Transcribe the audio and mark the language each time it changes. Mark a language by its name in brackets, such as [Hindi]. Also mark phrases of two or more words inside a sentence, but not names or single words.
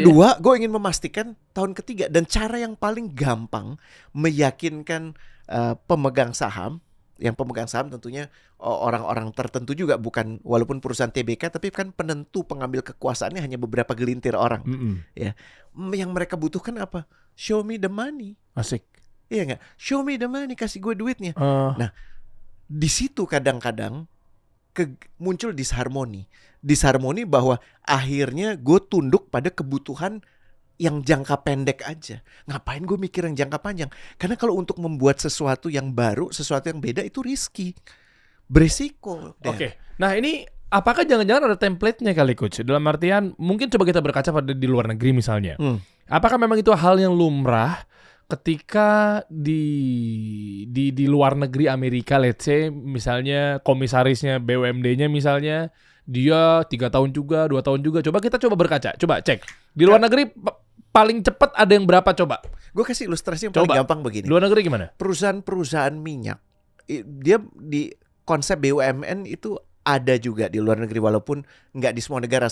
[Indonesian] kedua, gue ingin memastikan tahun ketiga. Dan cara yang paling gampang meyakinkan pemegang saham, yang pemegang saham tentunya orang-orang tertentu juga, bukan walaupun perusahaan TBK, tapi kan penentu pengambil kekuasaannya hanya beberapa gelintir orang. Ya, yang mereka butuhkan apa? [English] Show me the money. [Indonesian] Asik. Iya nggak? [English] Show me the money, [Indonesian] kasih gue duitnya. Nah, di situ kadang-kadang muncul disharmoni bahwa akhirnya gue tunduk pada kebutuhan yang jangka pendek aja. Ngapain gue mikir yang jangka panjang? Karena kalau untuk membuat sesuatu yang baru, sesuatu yang beda itu risky, beresiko. Oke. Nah, ini apakah jangan-jangan ada template-nya kali, Coach? Dalam artian mungkin coba kita berkaca pada di luar negeri misalnya. Apakah memang itu hal yang lumrah ketika di luar negeri Amerika, [English] let's say [Indonesian] misalnya komisarisnya BUMD-nya misalnya dia 3 tahun juga, 2 tahun juga. Coba kita berkaca, coba cek di luar negeri paling cepat ada yang berapa coba? Gue kasih ilustrasi yang paling gampang begini. Luar negeri gimana? Perusahaan minyak, dia di konsep BUMN itu ada juga di luar negeri walaupun nggak di semua negara.